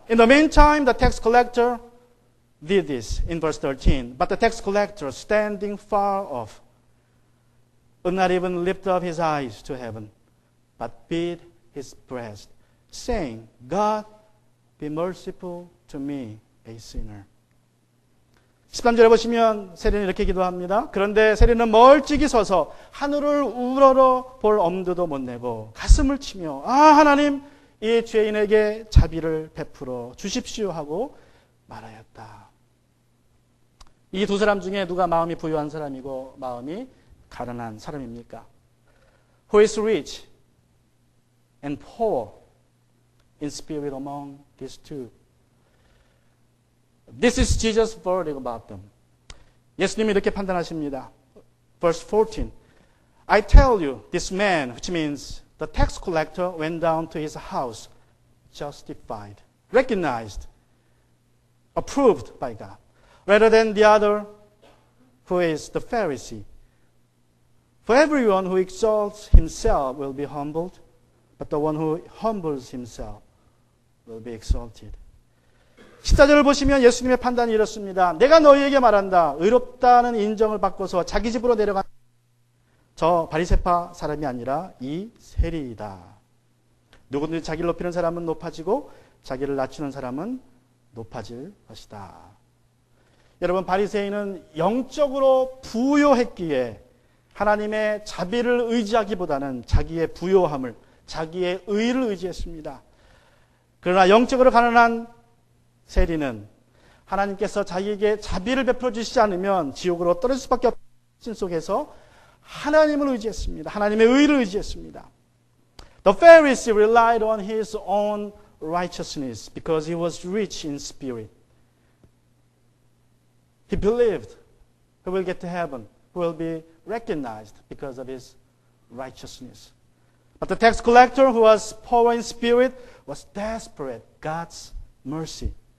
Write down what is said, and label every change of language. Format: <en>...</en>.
<en>In the meantime, the tax collector did this in verse 13. But the tax collector, standing far off, would not even lift up his eyes to heaven, but beat his breast, saying, God, be merciful to me, a sinner.</en> <ko>13절에 보시면 세리는 이렇게 기도합니다. 그런데 세리는 멀찍이 서서 하늘을 우러러 볼 엄두도 못 내고 가슴을 치며 하나님 이 죄인에게 자비를 베풀어 주십시오 하고 말하였다. 이 두 사람 중에 누가 마음이 부유한 사람이고 마음이 가난한 사람입니까?</ko> <en>Who is rich and poor in spirit among these two? This is Jesus' verdict about them.</en> <ko>예수님이 이렇게 판단하십니다.</ko> <en>Verse 14. I tell you, this man, which means the tax collector, went down to his house justified, recognized, approved by God, rather than the other, who is the Pharisee. For everyone who exalts himself will be humbled, but the one who humbles himself will be exalted.</en> <ko>14절을 보시면 예수님의 판단이 이렇습니다. 내가 너희에게 말한다. 의롭다는 인정을 받고서 자기 집으로 내려간 저 바리새파 사람이 아니라 이 세리이다. 누구든지 자기를 높이는 사람은 높아지고 자기를 낮추는 사람은 높아질 것이다. 여러분, 바리새인은 영적으로 부요했기에 하나님의 자비를 의지하기보다는 자기의 부요함을, 자기의 의를 의지했습니다. 그러나 영적으로 가난한 세리는 하나님께서 자기에게 자비를 베풀어 주시지 않으면 지옥으로 떨어질 수밖에 없는 신 속에서 하나님을 의지했습니다. 하나님의 의를 의지했습니다.</ko> <en>The Pharisee relied on his own righteousness because he was rich in spirit. He believed he will get to heaven, he will be recognized because of his righteousness. But the tax collector, who was poor in spirit, was desperate God's mercy.</en>